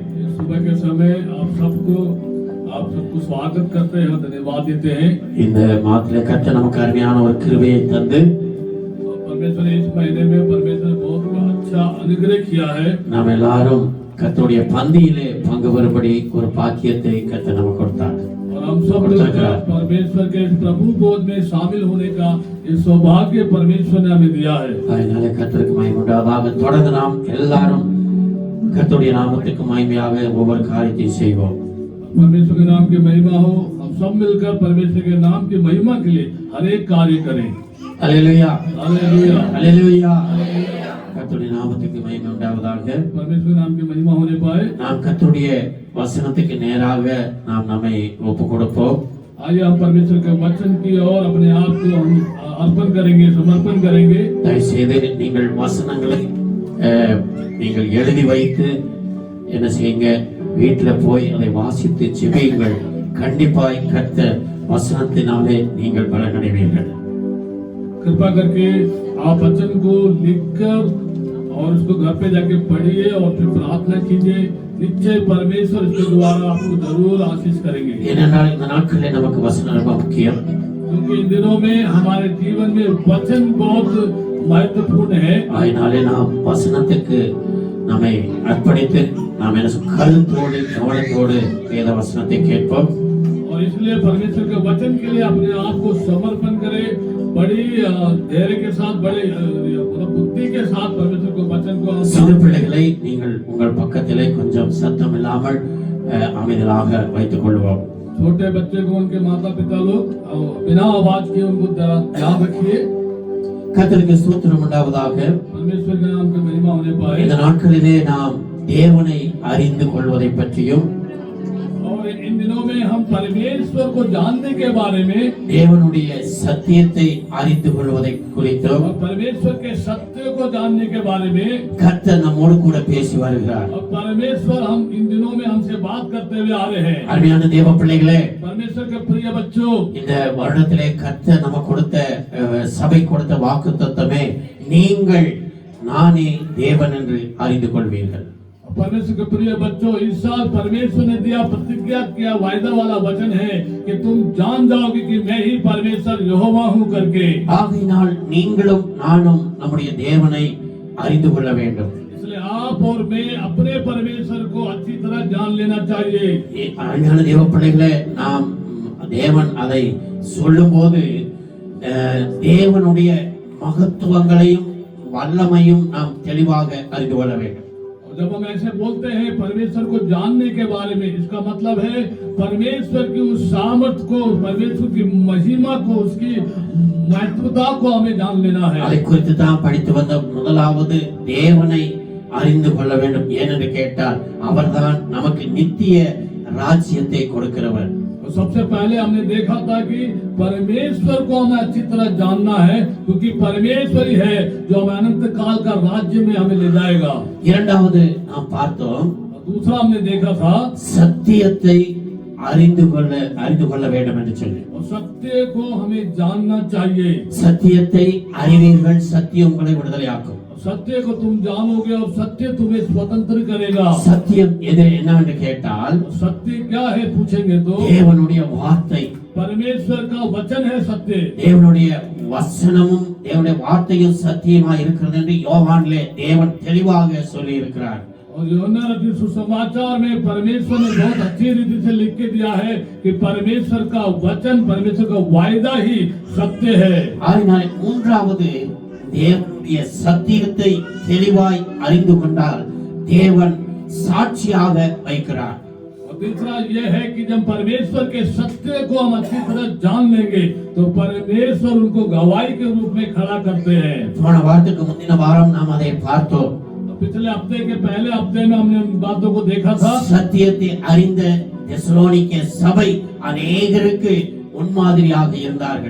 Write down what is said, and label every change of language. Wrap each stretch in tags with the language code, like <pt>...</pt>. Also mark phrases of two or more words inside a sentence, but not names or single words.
<ta>இந்த மாதத்திலே கர்த்தர் நமக்கு அருமையான ஒரு கிருபையை தந்து நாம் எல்லாரும் கர்த்தருடைய பந்தியிலே பங்கு பெறும்படி ஒரு பாக்கியத்தை கர்த்தர் நமக்கு கொடுத்தார்.</ta> <hi>हम सब परमेश्वर के प्रभु गोद में शामिल होने का ये सौभाग्य परमेश्वर ने हमें दिया है.</hi> <ta>அதனால கர்த்தருக்கு மகிமை உண்டாவதாக. தொடர்ந்து நாம் எல்லாரும் கர்த்தருடைய நாமத்துக்கு மகிமையாக ஒவ்வொரு காரியத்தை செய்வோம்.</ta> <hi>परमेश्वर के नाम की महिमा हो. हम सब मिलकर परमेश्वर के नाम की महिमा के लिए हर एक कार्य करें. हालेलुया, हालेलुया, हालेलुया.</hi> <ta>கர்த்தருடைய நாமத்துக்கு மகிமை உண்டாவதாக.</ta> <hi>परमेश्वर नाम की महिमा होने पाए.</hi> <ta>நாம் கர்த்தருடைய வசனத்துக்கு நேராக நாம் நம்மை ஒப்பு கொடுப்போம்.</ta> <hi>आइए हम परमेश्वर के वचन की ओर अपने आप को हम अर्पण करेंगे, समर्पण करेंगे.</hi> <ta>தயவுசெய்து நீங்கள் வசனங்களை நீங்கள் எழுதி வைத்து என்ன செய்யுங்க, வீட்டில் போய் அதை வாசித்து ஜெபியுங்கள். கண்டிப்பாய் கர்த்தர் வசனத்தினாலே நீங்கள் பலனடைவீர்கள்.</ta> <hi>कृपा करके आप वचन को लिखकर और उसको घर पे जाके पढ़िए और फिर प्रार्थना कीजिए. निश्चय परमेश्वर इसके द्वारा आपको जरूर आशीष करेंगे.</hi> <ta>ஏனென்றால் இந்த நாட்களில் நமக்கு வசனம் ரொம்ப முக்கியம்.</ta> <hi>क्योंकि इन दिनों में हमारे जीवन में वचन बहुत महत्वपूर्ण है.</hi> <ta>அதனாலே நாம் வசனத்துக்கு நம்மை அர்ப்பணித்து நாம் என்ன கருத்தோடு கவனத்தோடு வேத வசனத்தை கேட்போம்.</ta> <hi>और इसलिए परमेश्वर के वचन के लिए अपने आप को समर्पण करें. बड़ी धैर्य के साथ, बड़े बुद्धि के साथ परमेश्वर के वचन को.</hi> <ta>சிறு பிள்ளைகளை நீங்கள் உங்கள் பக்கத்திலே கொஞ்சம் சத்தம் இல்லாமல் அமைதியாக வைத்துக் கொள்வோம்.</ta> <hi>छोटे बच्चे को उनके माता पिता लोग बिना आवाज के उनको ध्यान रखिए.</hi> <ta>கர்த்தருக்கு ஸ்தோத்திரம் உண்டாவதாக.</ta> <hi>परमेश्वर के नाम की महिमा होने पाए.</hi> <ta>இந்த நாட்களிலே நாம் தேவனை அறிந்து கொள்வதை பற்றியும்</ta> <hi>और इन दिनों में हम परमेश्वर को जानने के बारे में,</hi> <ta>தேவனுடைய சத்தியத்தை அறிந்து கொள்வதை குறித்தும்</ta> <hi>और परमेश्वर के सत्य को जानने के बारे में</hi> <ta>கர்த்தர் நம்மோடு கூட பேசி வருகிறார்.</ta> <hi>और परमेश्वर हम इन दिनों में हमसे बात करते हुए आ रहे हैं.</hi> <ta>அருமையான தேவ பிள்ளைகளே,</ta> <hi>परमेश्वर के प्रिय बच्चों,</hi> <ta>இந்த வருடத்திலே கர்த்தர் நமக்கு கொடுத்த சபை கொடுத்த வாக்குத்தத்தமே, நீங்கள் நானே தேவன் என்று அறிந்து கொள்வீர்கள்.</ta> <hi>परमेश्वर के प्रिय बच्चों, इस साल परमेश्वर ने दिया, प्रतिज्ञा किया, वायदा वाला वचन है कि तुम जान जाओगे कि मैं ही परमेश्वर यहोवा हूँ करके.</hi> <ta>ஆகையினால் நீங்களும் நானும் நம்முடைய தேவனை அறிந்து கொள்ள வேண்டும்.</ta> <hi>इसलिए आप और मैं अपने परमेश्वर को अच्छी तरह जान लेना चाहिए.</hi> <ta>அருமையான தேவ பிள்ளைகளே, நாம் தேவன் அதை சொல்லும் போது தேவனுடைய மகத்துவங்களையும் வல்லமையும் நாம் தெளிவாக அறிந்து கொள்ள வேண்டும்.</ta> <hi>जब हम ऐसे बोलते हैं परमेश्वर को जानने के बारे में, इसका मतलब है परमेश्वर की उस सामर्थ्य को, परमेश्वर की महिमा को, उसकी महत्वता को हमें जान लेना है.</hi> <ta>அதை குறித்து தான் படித்து வந்த முதலாவது தேவனை அறிந்து கொள்ள வேண்டும். ஏனென்று கேட்டால் அவர்தான் நமக்கு நித்திய ராஜ்யத்தை கொடுக்கிறவர்.</ta> <hi>सबसे पहले हमने देखा था कि परमेश्वर को हमें अच्छी तरह जानना है, क्योंकि परमेश्वर ही है जो हमें अनंत काल का राज्य में हमें ले जाएगा।</hi> <ta>இரண்டாவது நாம் பார்த்தோம்</ta> <hi>दूसरा हमने देखा था</hi> <ta>சத்தியத்தை அறிந்து கொள்ள வேண்டும் என்று சொல்லி</ta> <hi>और सत्य को हमें जानना चाहिए।</hi> <ta>சத்தியத்தை அறிவீர்கள், சத்தியம் உங்களை விடுதலையாக்கும்।</ta> <hi>सत्य को तुम जानोगे और सत्य तुम्हें स्वतंत्र करेगा।</hi> <ta>சத்தியம் எது என்னவென்று கேட்டால்</ta> <hi>सत्य क्या है पूछेंगे तो</hi> <ta>தேவனுடைய வார்த்தை,</ta> <hi>परमेश्वर का वचन है सत्य।</hi> <ta>தேவனுடைய வசனமும் தேவனுடைய வார்த்தையும் சத்தியமா இருக்கிறது என்று யோவானிலே தேவன் தெளிவாக சொல்லி இருக்கிறார்।</ta> <hi>और यूहन्ना रचित सुसमाचार में परमेश्वर ने बहुत अच्छी रीति से लिख के दिया है कि परमेश्वर का वचन, परमेश्वर का वायदा ही सत्य है।</hi> <ta>அதனால் மூன்றாவது தேவனுடைய சத்தியத்தை தெளிவாய் அறிந்து கொண்டால் தேவன் சாட்சியாக வைக்கிறார்।</ta> <hi>और तीसरा यह है कि जब परमेश्वर के सत्य को हम अच्छी तरह जान लेंगे तो परमेश्वर उनको गवाही के रूप में खड़ा करते हैं।</hi> <ta>போன வாரத்துக்கு முந்தின வாரம் நாம் அதை பார்த்தோம்।</ta> <hi>पिछले हफ्ते के पहले हफ्ते में हमने उन बातों को देखा था।</hi> <ta>சத்தியத்தை அறிந்த தெசலோனிக்கே சபை अनेகருக்கு முன்மாதிரியாக இருந்தார்கள்।</ta>